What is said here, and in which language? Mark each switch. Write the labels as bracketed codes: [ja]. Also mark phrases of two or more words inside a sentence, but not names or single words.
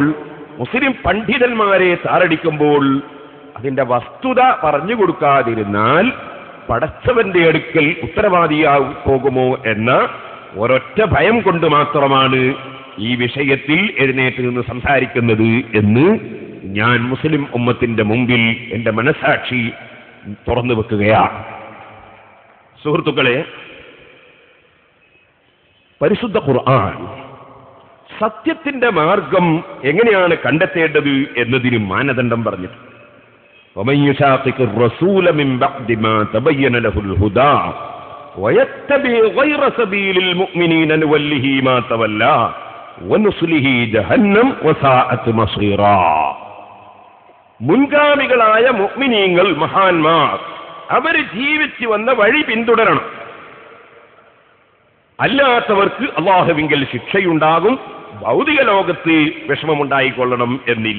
[ml] മുസ്ലിം പണ്ഡിതന്മാരെ താറടിക്കുമ്പോൾ അതിന്റെ വസ്തുത പറഞ്ഞു കൊടുക്കാതിരുന്നാൽ പടച്ചവന്റെ അടുക്കൽ ഉത്തരവാദിയായി പോകുമോ എന്ന ഒരൊറ്റ ഭയം കൊണ്ട് മാത്രമാണ് ഈ വിഷയത്തിൽ എഴുന്നേറ്റ് നിന്ന് സംസാരിക്കുന്നത് എന്ന് ഞാൻ മുസ്ലിം ഉമ്മത്തിന്റെ മുമ്പിൽ എന്റെ മനസാക്ഷി തുറന്നു വെക്കുകയാണ്. സുഹൃത്തുക്കളെ, പരിശുദ്ധ ഖുർആൻ സത്യത്തിന്റെ മാർഗം എങ്ങനെയാണ് കണ്ടെത്തേണ്ടത് എന്നതിന് മാനദണ്ഡം പറഞ്ഞിട്ടുണ്ട്. [ar] وَمَن يُشَاقِقِ الرَّسُولَ مِن بَعْدِ مَا تَبَيَّنَ لَهُ الْهُدَى وَيَتَّبِعْ غَيْرَ سَبِيلِ الْمُؤْمِنِينَ نُوَلِّهِ مَا تَوَلَّى وَنُصْلِهِ جَهَنَّمَ وَسَاءَتْ مَصِيرًا. [ml] മുൻഗാമികളായ മുഅ്മിനീങ്ങൾ, മഹാന്മാർ, അവർ ജീവിച്ചു വന്ന വഴി പിന്തുടരണം. അല്ലാത്തവർക്ക് അല്ലാഹുവിങ്കൽ ശിക്ഷയുണ്ടാകും, ഭൗതിക ലോകത്ത് വിഷമമുണ്ടായിക്കൊള്ളണം എന്നില്ല.